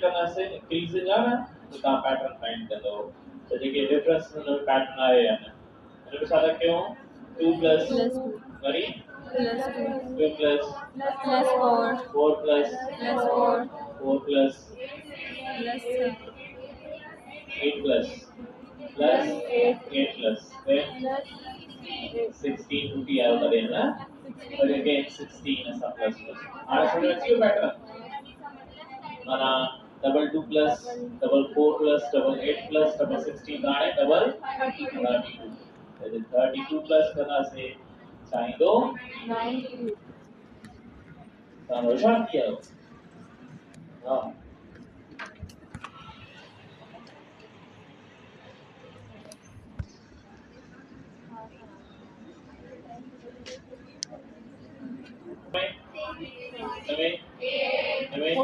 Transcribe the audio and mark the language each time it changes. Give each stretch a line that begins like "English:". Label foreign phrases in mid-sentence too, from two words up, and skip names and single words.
Sindhi: कंदासीं इंक्रीजिंग आहे न त तव्हां पैटर्न फाइंड कंदव त जेके डिफरेंस पैटर्न आहे या न हिन में छा था कयूं 2 प्लस वरी plus 2 2 प्लस plus 4 4 प्लस plus 4 4 प्लस plus
English: 8 plus 8 plus then 16
Sindhi: टूटी आयो तॾहिं न और again 16 असां प्लस हाणे समझ अची वियो पैटर्न माना
English: double 2 plus double 4 plus double 8 plus double 16
Sindhi: हाणे डबल 32 यदि 32 प्लस कंदासीं छा ईंदो 92 तव्हां होशियार थी आहियो हा नवे